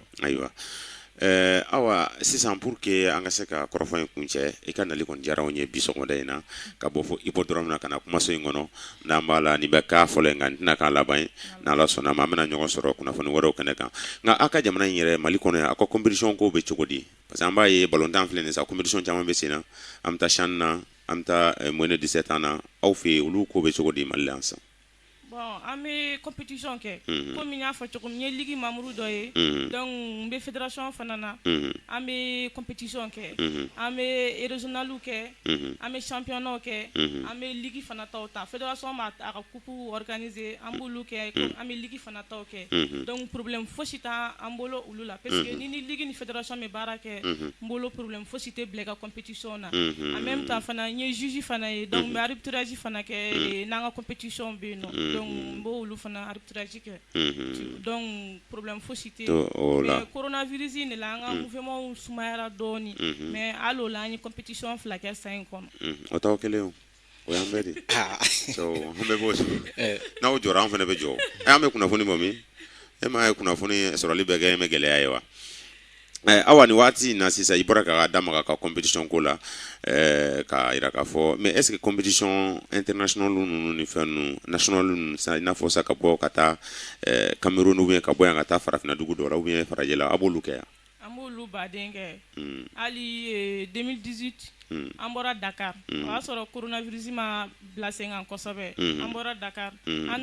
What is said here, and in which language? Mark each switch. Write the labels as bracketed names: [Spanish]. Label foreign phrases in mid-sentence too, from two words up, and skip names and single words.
[Bambara] ayiwa awa sisan [French] pour que [Bambara] an ka se ka kɔrɔfɔ in kuncɛ i ka nali kɔni diyara anw ye bi sɔgɔmada in na ka bɔ fɔ hippodrome na ka na kumaso in kɔnɔ n'an b'a la nin bɛ k'a fɔlɔ nka n tɛna k'a laban ye n'ala sɔnna ma an bɛna ɲɔgɔn sɔrɔ kunnafoni wɛrɛw kɛnɛ kan nka aw ka jamana in yɛrɛ mali kɔnɔ yan aw ka compétition kow bɛ cogo di [French] parce que [Bambara] an b'a ye ballontan filɛ nin sa compétition caman bɛ sen na an bɛ taa CHAN na an bɛ taa [French] moins de 17 ans [Bambara] na aw fɛ yen olu ko bɛ cogo di mali la yan sisan bon an bɛ compétition kɛ komi n y'a fɔ cogo min n ye [French] ligue membre [Bambara] dɔ ye donc n bɛ fédération fana na an bɛ compétition kɛ an bɛ régional kɛ an bɛ championnat kɛ an bɛ ligue fana taw ta fédération b'a a ka [French] coupe organiser [Bambara] an b'olu kɛ an bɛ ligue fana taw kɛ [French] donc problème [Bambara] fosi t'an bolo olu la [French] parce que [Bambara] ni ligue ni fédération bɛ baara kɛ n bolo problème fosi tɛ bila i ka compétition na [French] en même temps [Bambara] fana n ye juge fana ye donc n bɛ arbitrage fana kɛ n'an ka compétition bɛ yen nɔ donc n b'o olu fana arbitrage kɛ [French] donc problème [Bambara] fosi tɛ [French] mais coronavirus [Bambara] in de la an ka mouvement sumayara dɔɔni mais hali o la an ye compétition fila kɛ san in kɔnɔ o t'aw kelen o o y'an bɛɛ de so an bɛɛ b'o n'aw jɔra an fana bɛ jɔ an bɛ kunnafoni bɔ min e m'a ye kunnafoni sɔrɔli bɛ kɛ e mɛ gɛlɛya ye wa awa ni waati na sisan i bɔra ka da maga ka compétition ko la ka yira k'a fɔ [French] mais est ce que compétition international [Bambara] ninnu ni fɛn ninnu national ninnu i n'a fɔ sa ka bɔ ka taa Cameroun [French] ou bien [Bambara] ka bɔ yan ka taa farafinna dugu dɔ la [French] ou bien [Bambara] farajɛ la a b'olu kɛ yan an b'olu baden kɛ hali 2018 an bɔra Dakar o y'a sɔrɔ coronavirus ma bila sen kan kosɛbɛ an bɔra Dakar an